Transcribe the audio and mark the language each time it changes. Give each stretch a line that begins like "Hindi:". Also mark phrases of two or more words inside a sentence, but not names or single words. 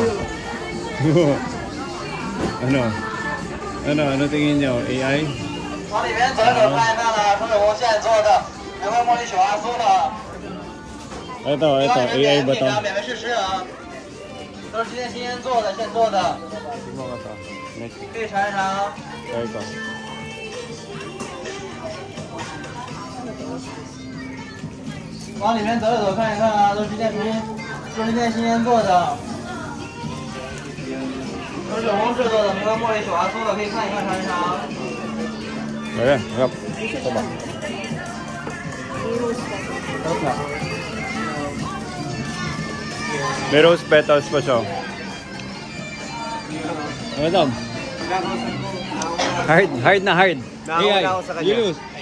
Filipino: Ano tingin niyo? AI? Ito, AI ba ito? Ito.
Chinese: 往里面走一走，看一看啊，都是今天新鲜做的，都是手工制作的，没有茉莉雪花酥的，可以看一看尝一尝。
Filipino: Ayan, harap. Ito ba? May
English: rose petals
Filipino: pa siya. Ano ito? Hard na hard. AI. Yulus.